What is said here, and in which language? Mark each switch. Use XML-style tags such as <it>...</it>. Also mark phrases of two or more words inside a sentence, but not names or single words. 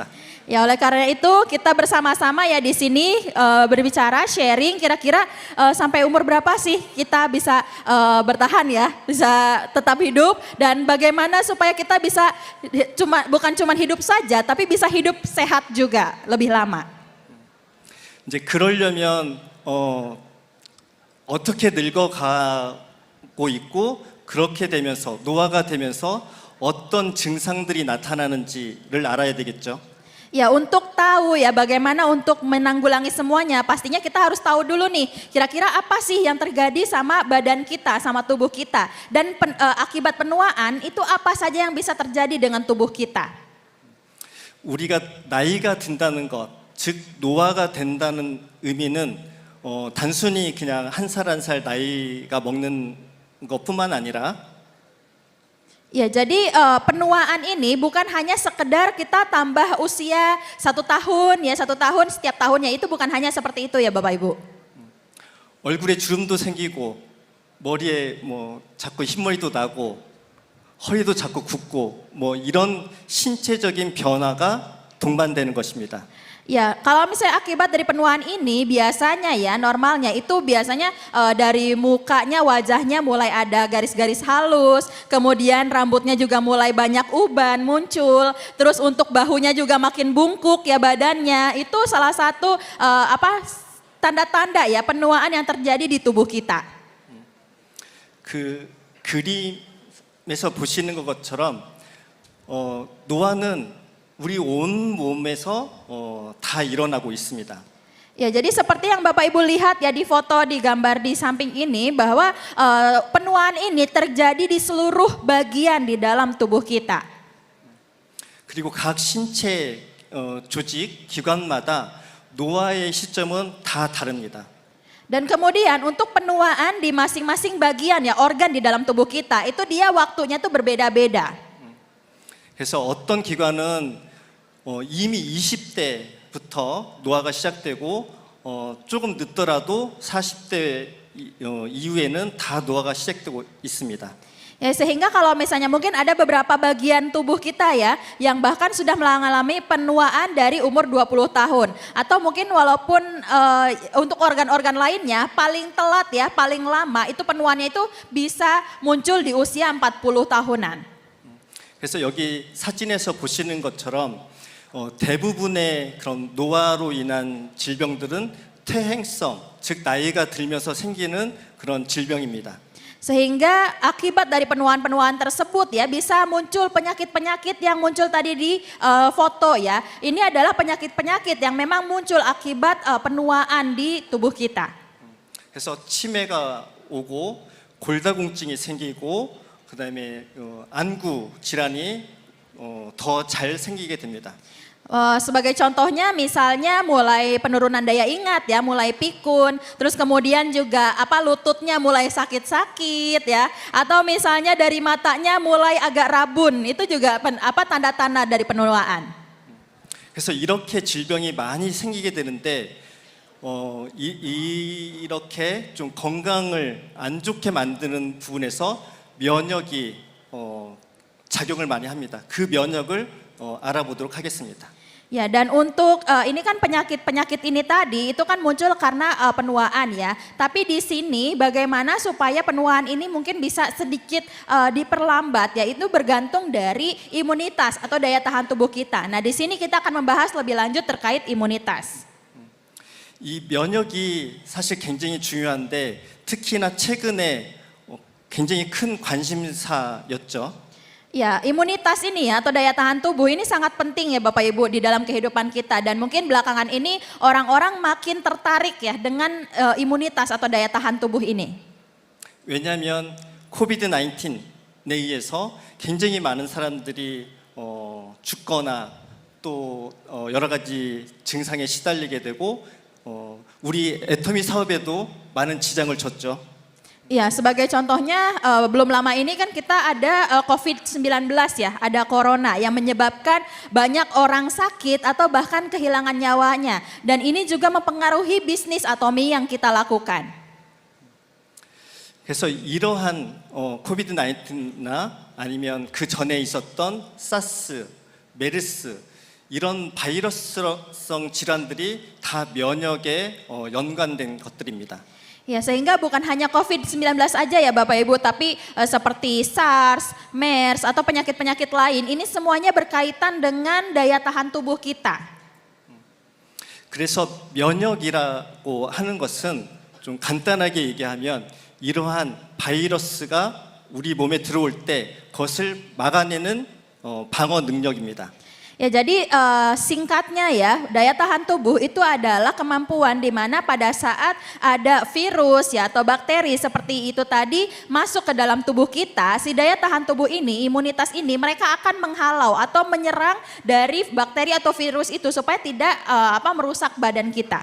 <id>Ya oleh karena itu kita bersama-sama ya di sini berbicara sharing kira-kira sampai umur berapa sih kita bisa bertahan ya, bisa tetap hidup dan bagaimana supaya kita bisa bukan cuma hidup saja tapi bisa hidup sehat juga lebih lama.</id> <ko>이제 그러려면 어떻게 늙어가고 있고 그렇게 되면서 노화가 되면서 어떤 증상들이 나타나는지를 알아야 되겠죠.</ko> <id>Ya untuk tahu ya bagaimana untuk menanggulangi semuanya pastinya kita harus tahu dulu nih kira-kira apa sih yang terjadi sama badan kita sama tubuh kita dan akibat penuaan itu apa saja yang bisa terjadi dengan tubuh kita.</id> <ko>우리가 나이가 든다는 것, 즉 노화가 된다는 의미는 단순히 그냥 한 살 한 살 나이가 먹는 것뿐만 아니라</ko> <id>Ya jadi penuaan ini bukan hanya sekedar kita tambah usia 1 tahun ya 1 tahun setiap tahunnya itu bukan hanya seperti itu ya Bapak Ibu.</id> <ko>얼굴에 주름도 생기고 머리에 뭐 자꾸 흰머리도 나고 허리도 자꾸 굽고 뭐 이런 신체적인 변화가 동반되는 것입니다.</ko> <id>Ya, kalau misalnya akibat dari penuaan ini biasanya ya normalnya itu biasanya dari mukanya wajahnya mulai ada garis-garis halus, kemudian rambutnya juga mulai banyak uban muncul, terus untuk bahunya juga makin bungkuk ya badannya. Itu salah satu tanda-tanda ya penuaan yang terjadi di tubuh kita.</id> <ko>그 그림에서 보시는 것처럼 노화는 우리 온 몸에서 다 일어나고 있습니다.</ko> <id>Ya, jadi seperti yang Bapak Ibu lihat ya di foto di gambar di samping ini bahwa penuaan ini terjadi di seluruh bagian di dalam tubuh kita.</id> <ko>그리고 각 신체 조직 기관마다 노화의 시점은 다 다릅니다.</ko> <id>Dan kemudian untuk penuaan di masing-masing bagian ya organ di dalam tubuh kita itu dia waktunya tuh berbeda-beda.</id> <ko>그래서 어떤 기관은 이미 20대부터 노화가 시작되고 조금 늦더라도 40대 이후에는 다 노화가 시작되고 있습니다.</ko> <id>Ya sehingga kalau misalnya mungkin ada beberapa bagian tubuh kita ya yang bahkan sudah mengalami penuaan dari umur 20 tahun atau mungkin walaupun untuk organ-organ lainnya paling telat ya paling lama itu penuaannya itu bisa muncul di usia 40 tahunan.</id> <ko>그래서 여기 사진에서 보시는 것처럼 대부분의 그런 노화로 인한 질병들은 퇴행성, 즉 나이가 들면서 생기는 그런 질병입니다.</ko> <id>Sehingga akibat dari penuaan-penuaan tersebut ya bisa muncul penyakit-penyakit yang muncul tadi di foto ya. Ini adalah penyakit-penyakit yang memang muncul akibat penuaan di tubuh kita.</id> <ko>그래서 치매가 오고 골다공증이 생기고 그다음에 안구 질환이 더 잘 생기게 됩니다.</ko> <id>Sebagai contohnya misalnya mulai penurunan daya ingat ya, mulai pikun, terus kemudian juga lututnya mulai sakit-sakit ya, atau misalnya dari matanya mulai agak rabun, itu juga tanda-tanda dari penuaan.</id> <ko>그래서 이렇게 질병이 많이 생기게 되는데 이렇게 좀 건강을 안 좋게 만드는 부분에서 면역이 작용을 많이 합니다. 그 면역을 알아보도록 하겠습니다.</ko> <id>Ya dan untuk ini kan penyakit-penyakit ini tadi itu kan muncul karena penuaan ya. Tapi di sini bagaimana supaya penuaan ini mungkin bisa sedikit diperlambat ya itu bergantung dari imunitas atau daya tahan tubuh kita. Nah di sini kita akan membahas lebih lanjut terkait imunitas.</id> <ko>이 면역이 사실 굉장히 중요한데 특히나 최근에 굉장히 큰 관심사였죠.</ko> <id>Ya, imunitas ini ya atau daya tahan tubuh ini sangat penting ya Bapak Ibu di dalam kehidupan kita dan mungkin belakangan ini orang-orang makin tertarik ya dengan imunitas atau daya tahan tubuh ini.</id> <ko>왜냐하면 코비드-19에 의해서 굉장히 많은 사람들이 죽거나 또 여러 가지 증상에 시달리게 되고 우리 애터미 사업에도 많은 지장을 줬죠.</ko> <id>Ya, sebagai contohnya belum lama ini kan kita ada COVID-19 ya, ada corona yang menyebabkan banyak orang sakit atau bahkan kehilangan nyawanya. Dan ini juga mempengaruhi bisnis Atomi yang kita lakukan.</id> <ko>그래서 이러한 코비드 19나 아니면 그 전에 있었던 사스, 메르스 이런 바이러스성 질환들이 다 면역에 연관된 것들입니다.</ko> <id>Ya, sehingga bukan hanya COVID-19 aja ya Bapak Ibu, tapi seperti SARS, MERS atau penyakit-penyakit lain, ini semuanya berkaitan dengan daya tahan tubuh kita.</id> <ko>그래서 면역이라고 하는 것은 좀 간단하게 얘기하면 이러한 바이러스가 우리 몸에 들어올 때 그것을 막아내는 방어 능력입니다.</ko> <id>Ya, jadi singkatnya ya, daya tahan tubuh itu adalah kemampuan di mana pada saat ada virus ya atau bakteri seperti itu tadi masuk ke dalam tubuh kita, si daya tahan tubuh ini, imunitas ini mereka akan menghalau atau menyerang dari bakteri atau virus itu supaya tidak merusak badan kita.</id>